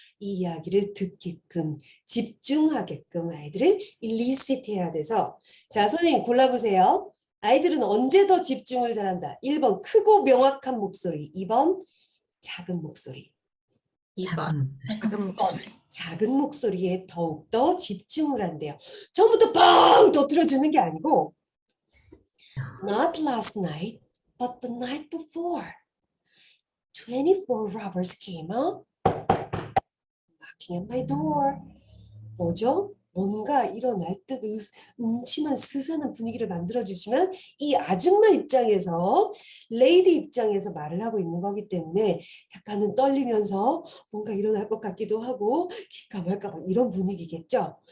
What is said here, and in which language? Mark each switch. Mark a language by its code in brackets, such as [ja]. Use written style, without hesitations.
[ko] 이 이야기를 듣게끔 집중하게끔 아이들을 일리시트 해야 돼서 자, 선생님 골라보세요. 아이들은 언제 더 집중을 잘한다? 1번 크고 명확한 목소리, 2번 작은 목소리. 2번. 작은 목소리. 작은 목소리에 더욱더 집중을 한대요. 처음부터 뻥 터뜨려주는 게 아니고 [en] Not last night, but the night before. 24 robbers came up, knocking at my door. [ko] 뭐죠? 뭔가 일어날 듯 음침한 스산한 분위기를 만들어주시면 이 아줌마 입장에서 레이디 입장에서 말을 하고 있는 거기 때문에 약간은 떨리면서 뭔가 일어날 것 같기도 하고 기가 말까 봐 이런 분위기겠죠.